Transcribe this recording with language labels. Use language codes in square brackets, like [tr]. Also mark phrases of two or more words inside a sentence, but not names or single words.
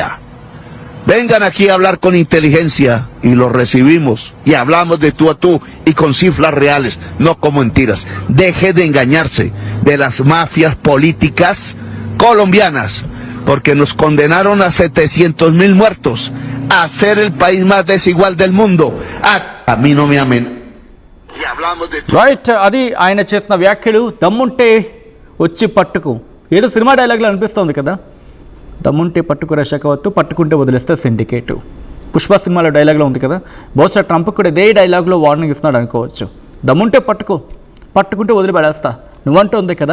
[es] Vengan aquí a hablar con inteligencia y lo recibimos y hablamos de tú a tú y con cifras reales, no con mentiras. Deje de engañarse de las mafias políticas colombianas, porque nos condenaron a 700,000 muertos, a ser el país más desigual del mundo. A mí no me amenazan. Y hablamos de [te] రైట్, అది ఆయన చేసిన వ్యాఖ్యలు. దమ్ముంటే వచ్చి పట్టుకు, ఏదో సినిమా డైలాగ్లో అనిపిస్తుంది కదా. దమ్ముంటే పట్టుకురా శకవత్తు, పట్టుకుంటే వదిలేస్తే సిండికేటు. పుష్ప సినిమాలో డైలాగ్లో ఉంది కదా. బహుశా ట్రంప్ కూడా ఇదే డైలాగ్లో వార్నింగ్ ఇస్తున్నాడు అనుకోవచ్చు. దమ్ముంటే పట్టుకుంటే వదిలిపెడేస్తా, నువ్వంటూ ఉంది కదా.